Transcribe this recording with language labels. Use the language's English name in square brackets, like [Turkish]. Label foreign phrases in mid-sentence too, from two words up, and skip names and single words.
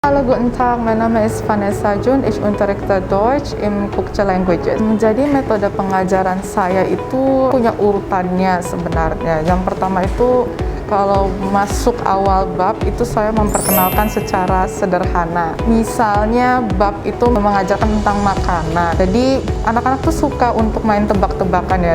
[German] Hallo, guten Tag. Mein Name ist Vanessa Jun. Ich unterrichte Deutsch im Kukce Languages. [Indonesian] Jadi metode pengajaran saya itu punya urutannya sebenarnya. Yang pertama itu kalau masuk awal bab itu saya memperkenalkan secara sederhana. Misalnya bab itu mengajarkan tentang makanan. Jadi anak-anak tuh suka untuk main tebak-tebakan ya.